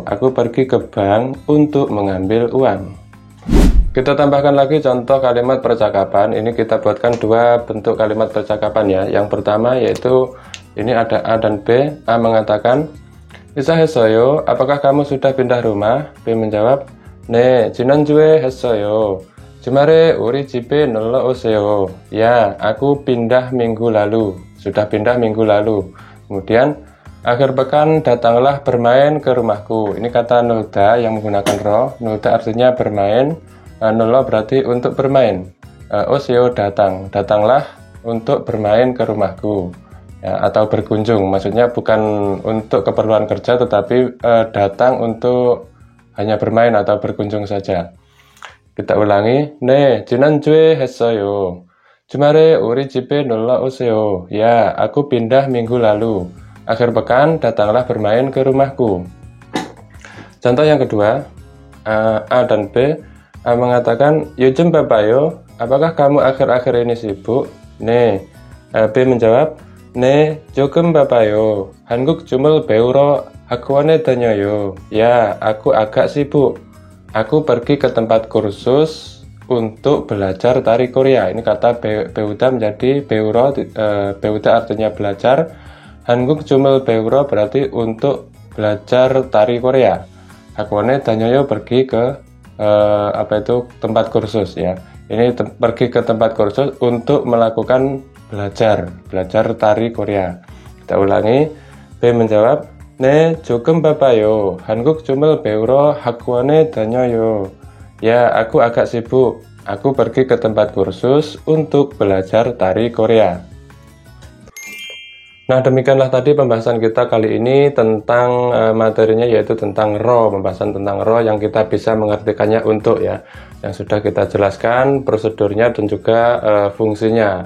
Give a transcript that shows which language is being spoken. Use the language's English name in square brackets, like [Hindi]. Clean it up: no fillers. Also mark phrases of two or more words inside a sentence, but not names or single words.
[Indonesian] Aku pergi ke bank untuk mengambil uang. Kita tambahkan lagi contoh kalimat percakapan. Ini kita buatkan dua bentuk kalimat percakapan ya. Yang pertama yaitu ini ada A dan B. A mengatakan, [Korean] "이사 했어요, [Indonesian] apakah kamu sudah pindah rumah?" B menjawab, [Korean] "Ne, ji난주에 했어요. 주말에 우리 집에 놀러 오세요." [Indonesian] Ya, aku pindah minggu lalu. Sudah pindah minggu lalu. Kemudian, akhir pekan datanglah bermain ke rumahku. Ini kata nolda yang menggunakan ro. Nolda artinya bermain. Nolo berarti untuk bermain. Oseo datang. Datanglah untuk bermain ke rumahku. Ya, atau berkunjung, maksudnya bukan untuk keperluan kerja tetapi datang untuk hanya bermain atau berkunjung saja. Kita ulangi. [Korean] 네, 지난주에 했어요. 주말에 우리 집에 놀러 오세요. [Indonesian] Ya, aku pindah minggu lalu. Akhir pekan datanglah bermain ke rumahku. Contoh yang kedua, A dan B. A mengatakan, [Korean] "요즘 바빠요. [Indonesian] Apakah kamu akhir-akhir ini sibuk?" [Korean] 네. [Indonesian] B menjawab, [Korean] "네, 조금 바빠요. 한국 춤을 배우러 학원에 다녀요." [Indonesian] Ya, aku agak sibuk. Aku pergi ke tempat kursus untuk belajar tari Korea. Ini kata 배우다 menjadi 배우러. 배우다 artinya belajar. [Korean] 한국 춤을 배우러 [Indonesian] berarti untuk belajar tari Korea. [Korean] 학원에 다녀요 [Indonesian] pergi ke tempat kursus ya. Ini pergi ke tempat kursus untuk melakukan belajar tari Korea. Kita ulangi. B menjawab, [Korean] "네, 조금 바빠요. 한국 춤을 배우러 학원에 다녀요." [Indonesian] Ya, aku agak sibuk. Aku pergi ke tempat kursus untuk belajar tari Korea. Nah, demikianlah tadi pembahasan kita kali ini tentang materinya, yaitu tentang ro, pembahasan tentang ro yang kita bisa mengartikannya untuk ya, yang sudah kita jelaskan prosedurnya dan juga fungsinya.